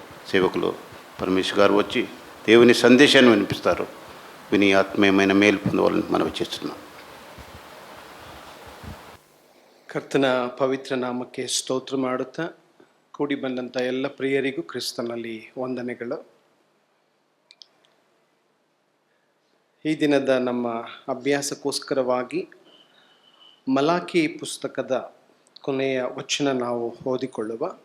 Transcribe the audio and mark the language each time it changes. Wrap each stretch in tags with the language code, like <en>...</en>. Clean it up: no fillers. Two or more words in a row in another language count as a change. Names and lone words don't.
<te>సేవకులు పరమేశ్వర్ గారు వచ్చి దేవుని సందేశాన్ని వినిపిస్తారు. విని ఆత్మీయమైన మేలు పొందవాలని మనవి చేస్తున్నాం.</te> <kn>ಕರ್ತನ ಪವಿತ್ರ ನಾಮಕ್ಕೆ ಸ್ತೋತ್ರ ಮಾಡುತ್ತಾ ಕೂಡಿ ಬಂದಂಥ ಎಲ್ಲ ಪ್ರಿಯರಿಗೂ ಕ್ರಿಸ್ತನಲ್ಲಿ ವಂದನೆಗಳು. ಈ ದಿನದ ನಮ್ಮ ಅಭ್ಯಾಸಕ್ಕೋಸ್ಕರವಾಗಿ ಮಲಾಕಿ ಪುಸ್ತಕದ ಕೊನೆಯ ವಚನ ನಾವು ಓದಿಕೊಳ್ಳುವ.</kn>